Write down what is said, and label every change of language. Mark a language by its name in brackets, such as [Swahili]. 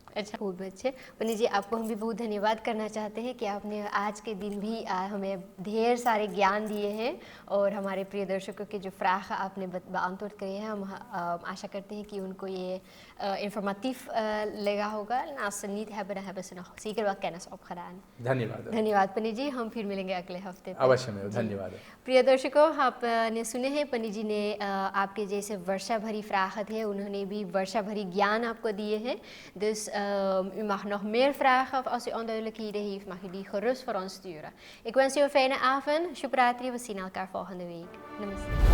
[Hindi] अच्छा, बहुत अच्छे। पंडित जी, आपको हम भी बहुत धन्यवाद करना चाहते हैं कि आपने आज के दिन भी हमें ढेर सारे ज्ञान दिए हैं और हमारे प्रिय दर्शकों के जो फ्राख आपने beantwoord किए हैं, हम आशा करते हैं कि उनको ये informatief लगा होगा। [Dutch] En als ze niet hebben, dan hebben ze nog zeker wel kennis opgedaan। [Hindi] धन्यवाद। धन्यवाद पंडित जी, हम फिर मिलेंगे अगले हफ्ते पे। अवश्य में, जी। धन्यवाद। प्रिय दर्शकों, आपने सुने हैं पंडित जी ने आपके जैसे वर्षा भरी vragen है, उन्होंने भी वर्षा भरी ज्ञान आपको दिए हैं। [Dutch] Dus u mag nog meer vragen of als u onduidelijkheden heeft, mag u die gerust voor ons sturen। Ik wens u een fijne avond। Shubhratri, we zien elkaar volgende week। Namaste।